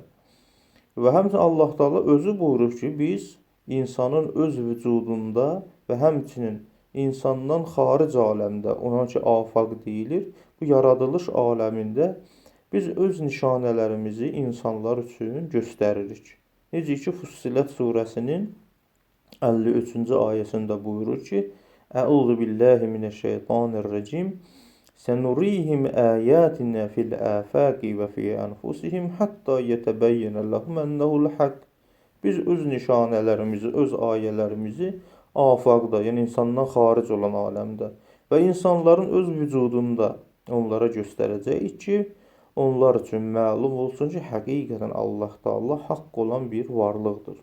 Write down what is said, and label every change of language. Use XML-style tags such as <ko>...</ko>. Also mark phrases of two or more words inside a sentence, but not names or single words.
<az>Və həmçinin Allah Taala özü buyurur ki, biz insanın öz vücudunda və həmçinin insandan xaric aləmdə, ona ki, afaq deyilir, bu yaradılış aləmində biz öz nişanələrimizi insanlar üçün göstəririk. Necə ki, Fussilet surəsinin 53-cü ayəsində buyurur ki,</az> <ar>أعوذ بالله من الشيطان الرجيم. سنريهم آياتنا في الآفاق وفي أنفسهم حتى يتبين لهم أنه الحق.</ar> <az>Biz öz nişanələrimizi, öz ayələrimizi afaqda, yəni insandan xaric olan aləmdə və insanların öz vücudunda onlara göstərəcəyik ki, onlar üçün məlum olsun ki, həqiqətən Allah Taala haqq olan bir varlıqdır.</az>